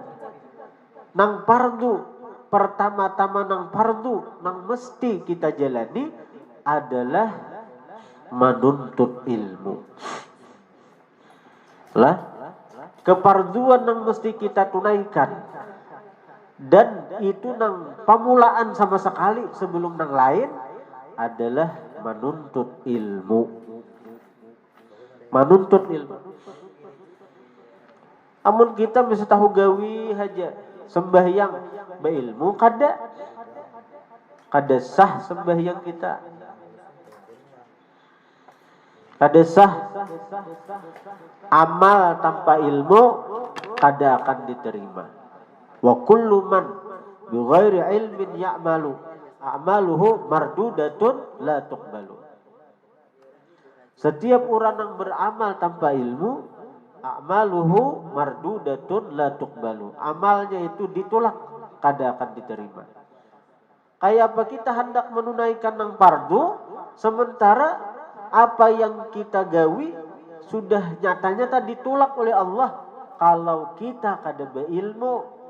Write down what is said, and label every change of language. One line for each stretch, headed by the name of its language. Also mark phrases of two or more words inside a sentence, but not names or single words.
Banjar: Nang fardu, pertama-tama nang fardu, nang mesti kita jalani adalah menuntut ilmu.
Indonesian: Lah, kefarduan yang mesti kita tunaikan.
Banjar: Dan itu nang pamulaan sama sekali sebelum nang lain adalah menuntut ilmu. Amun kita bisa tahu gawi haja sembahyang beilmu kada sah sembahyang kita. Kada sah amal tanpa ilmu kada akan diterima.
Arabic: وكل من بغير علم يعمل أعماله مردودة لا تقبل.
Indonesian: Setiap orang yang beramal tanpa ilmu,
Arabic: أعماله مردودة لا تقبل.
Banjar: Amalnya itu ditolak, kada akan diterima. Kayak apa kita hendak menunaikan nang fardu, sementara apa yang kita gawi sudah nyata-nyata ditolak oleh Allah kalau kita kada berilmu.